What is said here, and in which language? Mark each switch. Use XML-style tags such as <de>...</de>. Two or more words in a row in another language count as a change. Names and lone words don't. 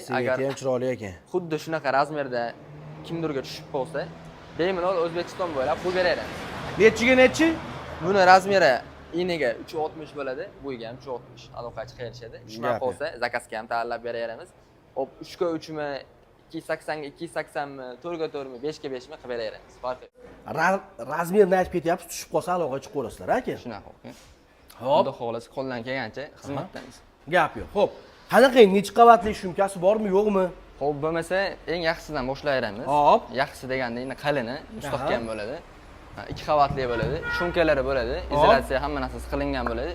<uz>Sveti ham chiroyli ekan. Xuddi shunaqa razmerda kimdirga tushib qolsa, bemalol O'zbekiston bo'ylab qo'yib beramiz. Nechi? Buni razmeri iniga 360 bo'ladi, bo'yiga ham 360 aloqa chiqarishadi. Shunaqa bo'lsa, zakazga ham tayyorlab beraveramiz. Hop, 3 ga 3 mi, 280 ga 280 mi, 4 ga 4 mi, 5 ga 5 mi qilib beraveramiz. Farqi. Razmerni aytib ketyapsiz, tushib qolsa aloqa chiqaverasizlar, aka. Shunaqa. Hop, Xudo xolasa qo'ldan kelgancha xizmatdamiz. Gap yo'q. Xo'p, qanaqa necha qavatli shumkasi bormi, yo'qmi? Xo'p, bo'lmasa eng yaxshisidan boshlayveramiz. Hop. Yaxshisi deganda endi qalini, mustahkam bo'ladi. 2 qavatli bo'ladi, shumkalari bo'ladi, izolyatsiya hamma narsasi qilingan bo'ladi.</uz>